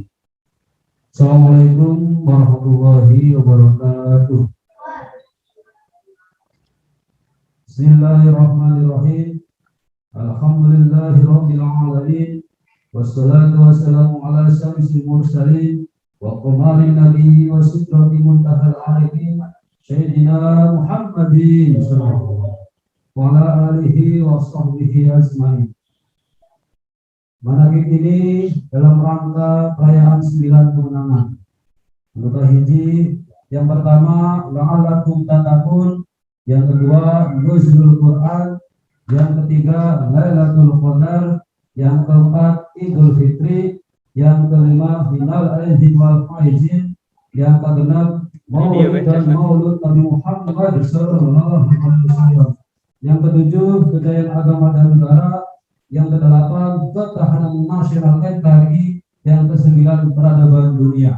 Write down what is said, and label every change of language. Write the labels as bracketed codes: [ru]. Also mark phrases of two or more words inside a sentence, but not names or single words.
[ar] السلام عليكم ورحمة الله وبركاته. بسم الله الرحمن الرحيم. الحمد لله رب العالمين. والصلاة والسلام على أشرف المرسلين وقمر النبيين وسدرة منتهى العارفين سيدنا محمد وعلى آله وصحبه أجمعين. [id] Manakib ini dalam rangka perayaan 9 kemenangan. Untuk hiji, yang pertama [ar] لعلكم تتقون, [id] yang kedua nuzulul Quran, yang ketiga Lailatul Qadar, yang keempat Idul Fitri, yang kelima [ar] من العائدين والفائزين, [id] yang keenam Maulid dan Maulud Nabi Muhammad [ar] صلى الله عليه وسلم, [id] yang ketujuh kejayaan agama dan negara, yang kedelapan ketahanan nasional NKRI, yang kesembilan peradaban dunia.